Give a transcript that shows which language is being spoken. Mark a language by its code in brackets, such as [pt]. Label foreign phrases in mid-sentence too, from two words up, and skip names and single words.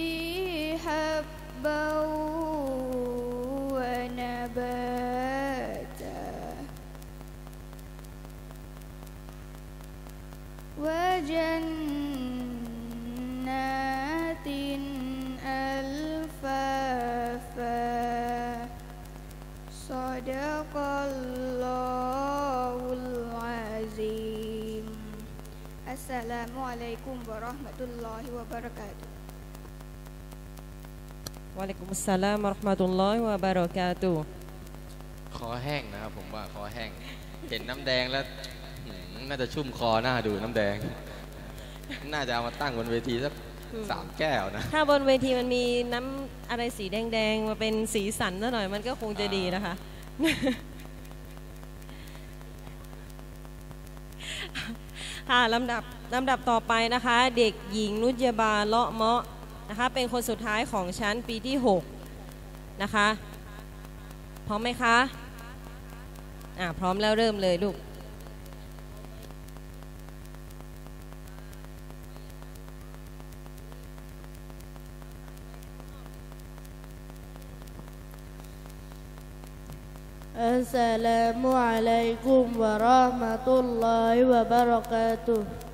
[ar] حبا ونباتا وجنات ألفافا صدق الله العظيم. السلام عليكم ورحمة الله وبركاته. وعليكم السلام ورحمة الله وبركاته. [th] คอแห้งนะครับผมว่าคอแห้งเห็นน้ำแดงแล้วน่าจะชุ่มคอหน้าดูน้ำแดง น่าจะเอามาตั้งบนเวทีสัก3 แก้วนะ ถ้าบนเวทีมันมีน้ำอะไรสีแดงๆมาเป็นสีสันซะหน่อยมันก็คงจะดีนะคะ ค่ะลำดับต่อไปนะคะ เด็กหญิงนุชยาบาเลาะเมาะนะคะเป็นคนสุดท้ายของชั้นปีที่6นะคะพร้อมไหมคะพร้อมแล้วเริ่มเลยลูก [ar] السلام عليكم ورحمة الله وبركاته.